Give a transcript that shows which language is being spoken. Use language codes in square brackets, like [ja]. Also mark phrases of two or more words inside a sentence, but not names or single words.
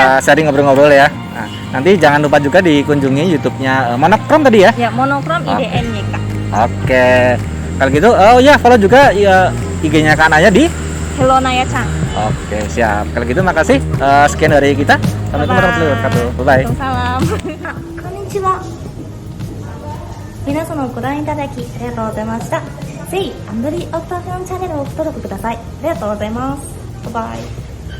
[id] sharing ngobrol-ngobrol ya. Nah, nanti jangan lupa juga dikunjungi YouTube-nya Monokrom tadi ya. Ya, monokrom Oke. IDNYK. Oke. Kalau gitu, oh ya follow juga ya, IG-nya Kak Naya di. Hello Naya-chan. Oke, siap. Kalau gitu makasih. Sekian dari kita. [ar] السلام عليكم ورحمة الله وبركاته. [en] Bye bye. [id] Waalaikumsalam. [ja] こんにちは。皆様ご覧いただきありがとうございました。ぜひアンドリーオッタフィョンチャンネルをご登録ください。ありがとうございます。バイバイ。